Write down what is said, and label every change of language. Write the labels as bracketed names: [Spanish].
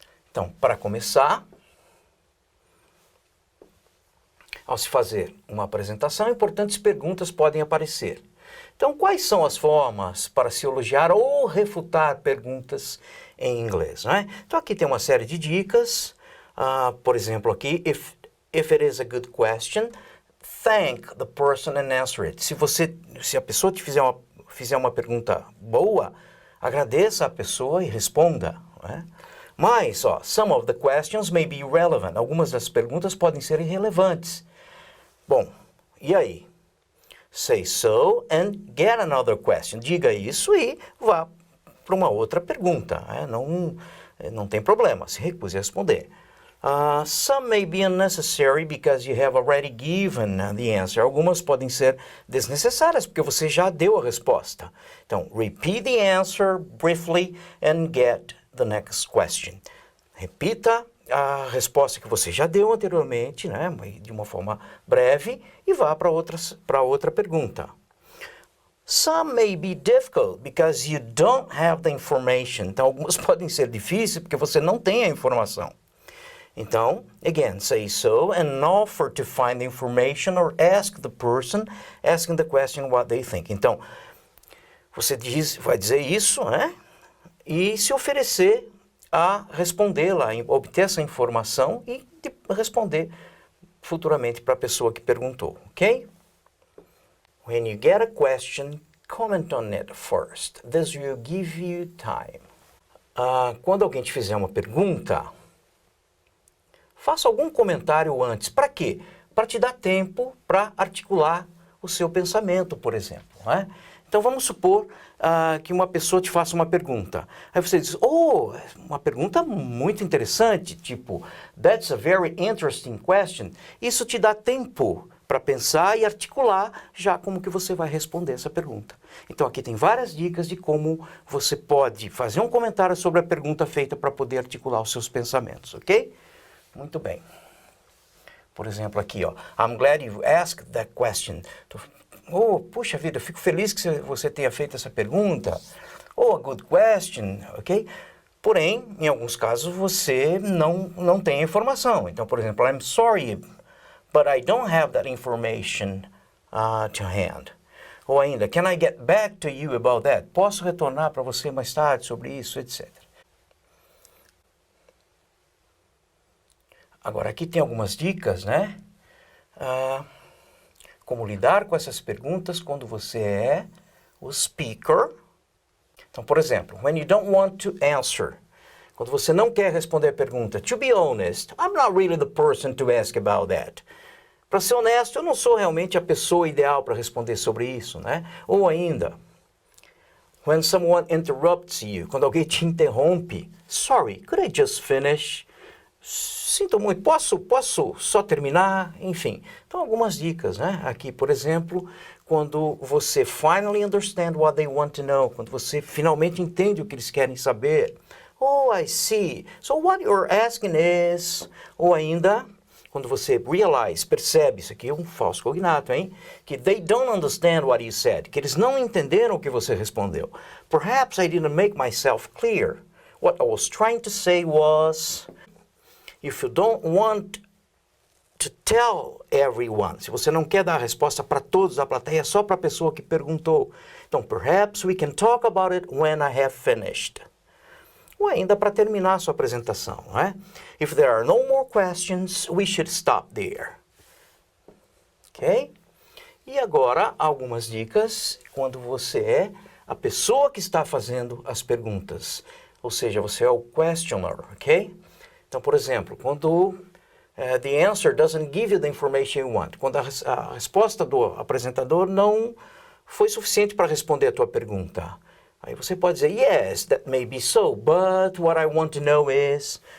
[Portuguese] Então, para começar, ao se fazer uma apresentação, importantes perguntas podem aparecer. Então, quais são as formas para se elogiar ou refutar perguntas em inglês, né? Então, aqui tem uma série de dicas. Por exemplo, aqui, [English] if it is a good question, thank the person and answer it. [Portuguese] Se a pessoa te fizer uma pergunta boa, agradeça a pessoa e responda, né? [English] Mas, some of the questions may be irrelevant. [Portuguese] Algumas das perguntas podem ser irrelevantes. Bom, e aí? [English] Say so and get another question. [Portuguese] Diga isso e vá para uma outra pergunta. Não tem problema, se recuse a responder. [English] Some may be unnecessary because you have already given the answer. [Portuguese] Algumas podem ser desnecessárias porque você já deu a resposta. [English] Então, repeat the answer briefly and get the next question. [Portuguese] Repita a resposta que você já deu anteriormente, né, de uma forma breve, e vá para outra pergunta. [English] Some may be difficult because you don't have the information. [Portuguese] Então, algumas podem ser difíceis porque você não tem a informação. [English] Então, again, say so and offer to find the information or ask the person asking the question what they think. [Portuguese] Então, você vai dizer isso, né? E se oferecer a respondê-la, obter essa informação e responder futuramente para a pessoa que perguntou, ok? [English] When you get a question, comment on it first. This will give you time. [Portuguese] Quando alguém te fizer uma pergunta, faça algum comentário antes. Para quê? Para te dar tempo para articular o seu pensamento, por exemplo, né? Então, vamos supor que uma pessoa te faça uma pergunta. Aí você diz, uma pergunta muito interessante, tipo, [English] that's a very interesting question. [Portuguese] Isso te dá tempo para pensar e articular já como que você vai responder essa pergunta. Então, aqui tem várias dicas de como você pode fazer um comentário sobre a pergunta feita para poder articular os seus pensamentos, ok? Muito bem. Por exemplo, aqui, [English] I'm glad you asked that question. [Portuguese] Puxa vida, eu fico feliz que você tenha feito essa pergunta. [English] A good question, [Portuguese] ok? Porém, em alguns casos, você não tem a informação. Então, por exemplo, [English] I'm sorry, but I don't have that information to hand. [Portuguese] Ou ainda, [English] can I get back to you about that? [Portuguese] Posso retornar para você mais tarde sobre isso, etc. Agora, aqui tem algumas dicas, né? Como lidar com essas perguntas quando você é o speaker. Então, por exemplo, [English] when you don't want to answer. [Portuguese] Quando você não quer responder a pergunta. [English] To be honest, I'm not really the person to ask about that. [Portuguese] Para ser honesto, eu não sou realmente a pessoa ideal para responder sobre isso, né? Ou ainda, [English] when someone interrupts you. [Portuguese] Quando alguém te interrompe. [English] Sorry, could I just finish? [Portuguese] Sinto muito, posso só terminar? Enfim, então algumas dicas, né? Aqui, por exemplo, quando você [English] finally understand what they want to know, [Portuguese] quando você finalmente entende o que eles querem saber. [English] I see. So what you're asking is... [Portuguese] Ou ainda, quando você percebe, isso aqui é um falso cognato, hein? Que [English] they don't understand what you said, [Portuguese] que eles não entenderam o que você respondeu. [English] Perhaps I didn't make myself clear. What I was trying to say was... If you don't want to tell everyone, [Portuguese] se você não quer dar a resposta para todos da plateia, só para a pessoa que perguntou. [English] Então, perhaps we can talk about it when I have finished. [Portuguese] Ou ainda para terminar a sua apresentação, né? [English] If there are no more questions, we should stop there. Ok? [Portuguese] E agora, algumas dicas quando você é a pessoa que está fazendo as perguntas. Ou seja, você é o questioner, ok? Então, por exemplo, quando [English] the answer doesn't give you the information you want, [Portuguese] quando a resposta do apresentador não foi suficiente para responder a tua pergunta. Aí você pode dizer, [English] yes, that may be so, but what I want to know is...